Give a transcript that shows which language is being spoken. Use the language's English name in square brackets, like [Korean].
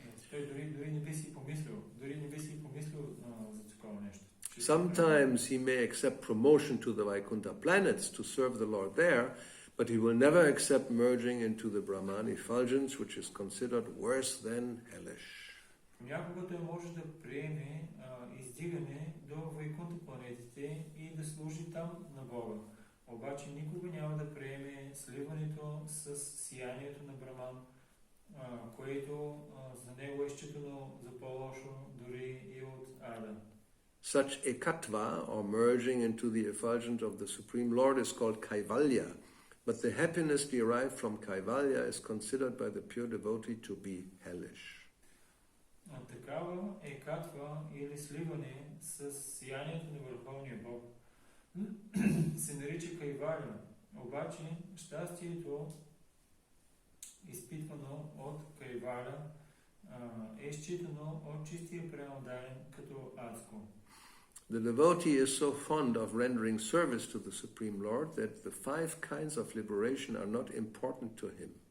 [Bulgarian] Той дори не би си помислил, за такова нещо. [English] Sometimes he may accept promotion to the Vaikuntha planets to serve the Lord there, but he will never accept merging into the Brahman effulgence, which is considered worse than hellish. [Bulgarian] Понякога той може да приеме издигане до Вайкунта планетите и да служи там на Бога. Обаче никога няма да приеме сливането с сиянието на Браман, което за него е считано за по-лошо дори и от ада. [English] Such ekatva, or merging into the effulgence of the Supreme Lord, is called kaivalya, but the happiness derived from kaivalya is considered by the pure devotee to be hellish. [Bulgarian] Такава екатва или сливане с сиянието на Върховния Бог се нарича кайвалия, обаче щастието, изпитвано от кайваля, е считано от чистия преотдаден като адско. [English] The devotee is so fond of rendering service to the Supreme Lord that the 5 kinds of liberation are not important to him.